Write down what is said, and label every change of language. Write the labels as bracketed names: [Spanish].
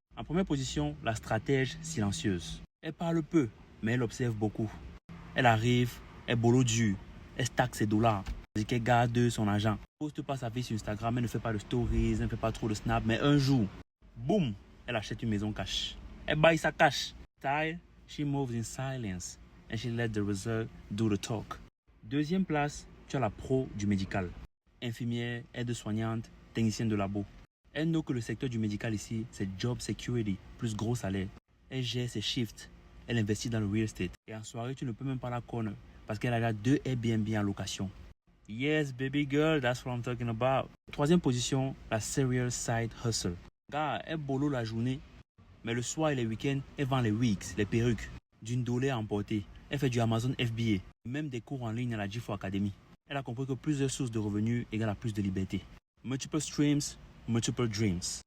[French] En première position, la stratège silencieuse. Elle parle peu, mais elle observe beaucoup. Elle arrive, elle boulot dur, elle stack ses dollars. C'est qu'elle garde son argent. Elle ne poste pas sa vie sur Instagram, elle ne fait pas de stories, elle ne fait pas trop de snap, mais un jour, boum, elle achète une maison cash. Elle baille sa cash. [English] Style, she moves in silence and she let the result do the talk. [French] Deuxième place, tu as la pro du médical. Infirmière, aide-soignante, technicienne de labo. Elle note que le secteur du médical ici, c'est job security, plus gros salaire. Elle gère ses shifts. Elle investit dans le real estate. Et en soirée, tu ne peux même pas la connaître parce qu'elle a déjà 2 Airbnb en location. [English] Yes, baby girl, that's what I'm talking about. [French] Troisième position, la serial side hustle. Gars, elle boulot la journée, mais le soir et les week-ends, elle vend les wigs, les perruques, d'une dollar à emporter. Elle fait du Amazon FBA, même des cours en ligne à la G4 Academy. Elle a compris que plusieurs sources de revenus égale à plus de liberté. [English] Multiple streams, multiple dreams.